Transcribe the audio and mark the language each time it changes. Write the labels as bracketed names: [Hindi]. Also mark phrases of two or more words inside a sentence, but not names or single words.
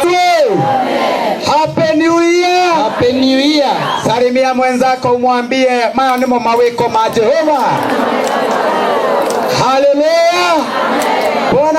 [English] Happy New Year, Happy New Year. [Swahili] Salimia mwenzako umwambie [Kikuyu] maya nimo mawiko ma Jehova. Hallelujah. Bona